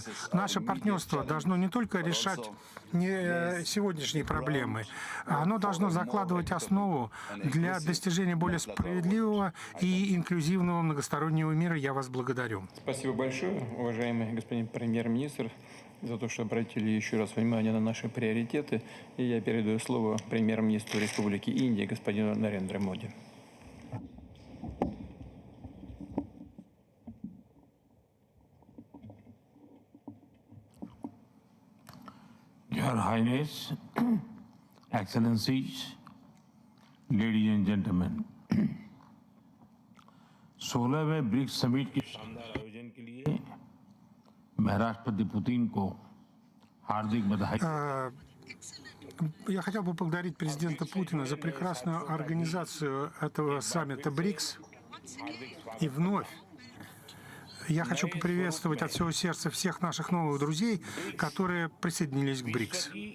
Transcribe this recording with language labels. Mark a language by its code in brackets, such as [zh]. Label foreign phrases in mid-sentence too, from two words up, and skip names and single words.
[ru] Наше партнерство должно не только решать сегодняшние проблемы, оно должно закладывать основу для достижения более справедливого и инклюзивного многостороннего мира. Я вас благодарю. Спасибо большое, уважаемый господин премьер-министр, за то, что обратили еще раз внимание на наши приоритеты. И я передаю слово премьер-министру Республики Индия, господину Нарендре Моди. [en] Your Highness, Excellencies, ladies and gentlemen, [hi] 16वें ब्रिक्स समिट के शानदार आयोजन के लिए मैं राष्ट्रपति पुतिन को हार्दिक बधाई [ru] Я хотел бы поблагодарить президента Путина за прекрасную организацию этого саммита БРИКС. И вновь я хочу поприветствовать от всего сердца всех наших новых друзей, которые присоединились к БРИКС.